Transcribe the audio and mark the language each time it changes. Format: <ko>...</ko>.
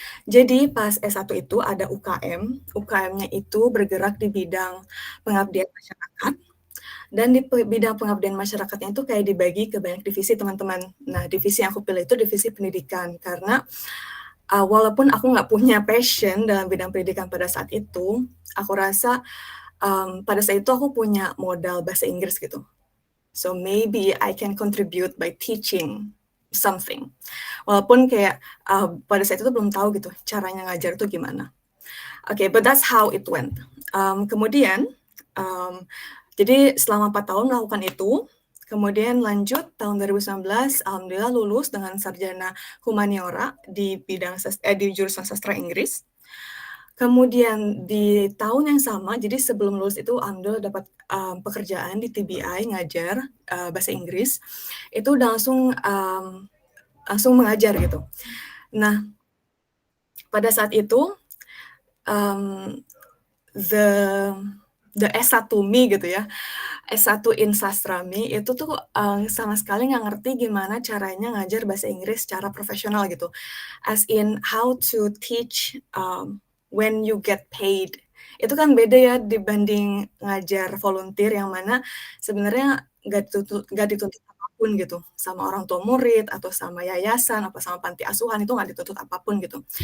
<id>Jadi pas S1 itu ada UKM, UKM-nya itu bergerak di bidang pengabdian masyarakat, dan di bidang pengabdian masyarakatnya itu kayak dibagi ke banyak divisi teman-teman. Nah, divisi yang aku pilih itu divisi pendidikan, karena walaupun aku nggak punya passion dalam bidang pendidikan pada saat itu, aku rasa pada saat itu aku punya modal bahasa Inggris gitu.</id> <en>So maybe I can contribute by teaching something.</en> <id>Walaupun kayak pada saat itu belum tahu gitu caranya ngajar itu gimana.</id> <en>Oke, but that's how it went.</en> <id>Kemudian, jadi selama 4 tahun melakukan itu, kemudian lanjut tahun 2019, alhamdulillah lulus dengan sarjana humaniora di bidang di jurusan sastra Inggris. Kemudian di tahun yang sama, jadi sebelum lulus itu alhamdulillah dapat pekerjaan di TBI ngajar bahasa Inggris. Itu udah langsung mengajar gitu. Nah, pada saat itu</id> <en>the S1 me</en> <id>gitu ya, S1 in Sastra me itu tuh sama sekali nggak ngerti gimana caranya ngajar bahasa Inggris secara profesional gitu.</id> <en>As in how to teach when you get paid.</en> <id>Itu kan beda ya dibanding ngajar volunteer yang mana sebenarnya nggak dituntut apapun gitu sama orang tua murid atau sama yayasan atau sama panti asuhan, itu nggak dituntut apapun gitu.</id>